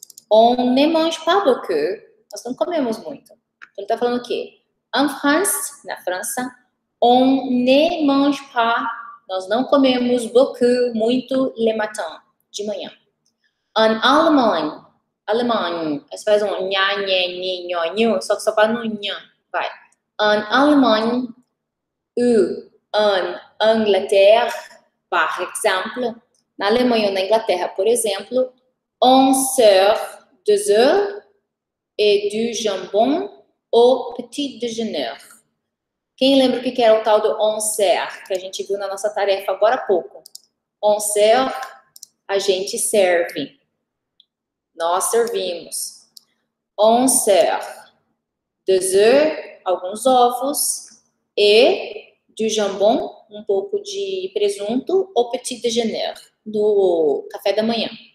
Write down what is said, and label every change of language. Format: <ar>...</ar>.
<fr>On ne mange pas beaucoup.</fr> <pt>Nós não comemos muito. Então, ele está falando o quê?</pt> <fr>En France,</fr> <pt>na França,</pt> <fr>on ne mange pas.</fr> <pt>Nós não comemos beaucoup, muito,</pt> <fr>le matin,</fr> <pt>de manhã.</pt> <fr>En Allemagne,</fr> <pt>Alemanha, você faz um nha, nhé, nhi, nho, nho, só que só para no nha, vai.</pt> <fr>En Allemagne, en Angleterre, par exemple,</fr> <pt>na Alemanha ou na Inglaterra, por exemplo,</pt> <fr>on sert 2 œufs et du jambon au petit déjeuner.</fr> <pt>Quem lembra o que era o tal do</pt> <fr>on sert,</fr> <pt>que a gente viu na nossa tarefa agora há pouco?</pt> <fr>On sert,</fr> <pt>a gente serve. Nós servimos.</pt> <fr>On sert 2 œufs,</fr> <pt>alguns ovos, e</pt> <fr>du jambon,</fr> <pt>um pouco de presunto,</pt> <fr>au petit déjeuner,</fr> <pt>do café da manhã.</pt>